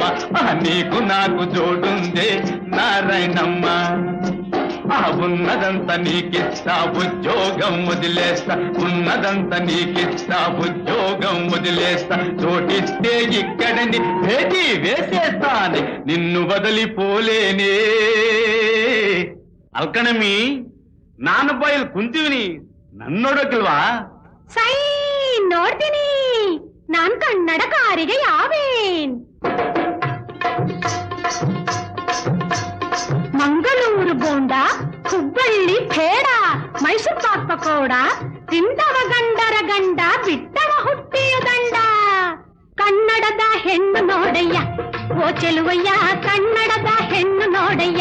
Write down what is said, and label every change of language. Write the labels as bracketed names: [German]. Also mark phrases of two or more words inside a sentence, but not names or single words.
[Telugu] నీకు నాకు జోడుందే నారాయణమ్మ. ఉన్నదంతా నీకిస్తా, ఉద్యోగం వదిలేస్తా. ఉన్నదంతా నీకిస్తా, ఉద్యోగం వదిలేస్తా. చోటిస్తే ఇక్కడని భేటీ వేసేస్తాను, నిన్ను వదిలిపోలేనే. [Kannada] ಅಲ್ಕಣಮಿ, ನಾನು ಬಾಯಲ್ಲಿ ಕುಂತೀವಿನಿ, ನನ್ನೋಡಕ್ಕಿಲ್ವಾ? ಸೈ ನೋಡ್ತೀನಿ. [Tamil] நான் கன்னடக்காரிகை ஆவேன். [Kannada] ಮಂಗಳೂರು ಬೋಂಡ, ಹುಬ್ಬಳ್ಳಿ ಪೇಡ, ಮೈಸೂರು ಪಾಕ್ ಪಕೋಡ, ತಿಂದವ ಗಂಡರ ಗಂಡ, ಬಿಟ್ಟವ ಹುಟ್ಟಿಯ ದಂಡ. ಕನ್ನಡದ ಹೆಣ್ಣು ನೋಡಯ್ಯ, ಓ ಚೆಲುವಯ್ಯ, ಕನ್ನಡದ ಹೆಣ್ಣು ನೋಡಯ್ಯ.